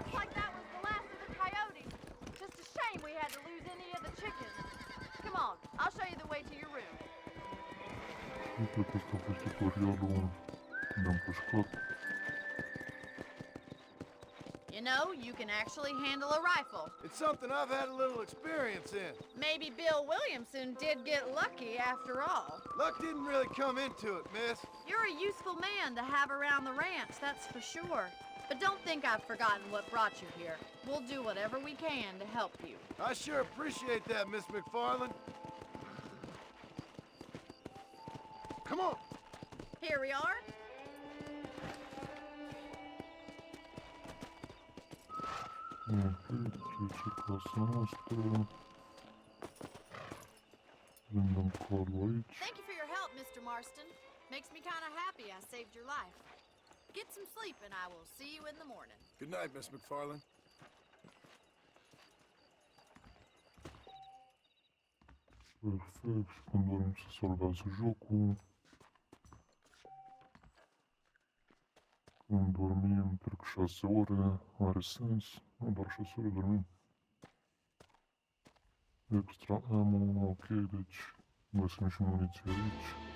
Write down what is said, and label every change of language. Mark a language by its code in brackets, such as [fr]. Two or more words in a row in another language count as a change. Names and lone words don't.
[en] Looks like that was the last of the coyotes. Just a shame we had to lose any of the chickens. Come on, I'll show you the way to your room. [ro] Cred că ăsta a fost tutorialul când am pușcat. [en] You know, you can actually handle a rifle. It's something I've had a little experience in. Maybe Bill Williamson did get lucky after all. Luck didn't really come into it, miss. You're a useful man to have around the ranch, that's for sure. But don't think I've forgotten what brought you here. We'll do whatever we can to help you. I sure appreciate that, Miss McFarland. Here we are. [ro] Ok, trece casa noastră. Prindem calul aici. [en] Thank you for your help, Mr. Marston. Makes me kind of happy I saved your life. Get some sleep and I will see you in the morning. Good night, Miss McFarlane. [ro] Perfect, și când dorim să salvează jocul. Când dormim, trec 6 ore, are sens, nu doar 6 ore dormim. [en] Extra ammo, [ro] ok, deci găsim și muniție aici.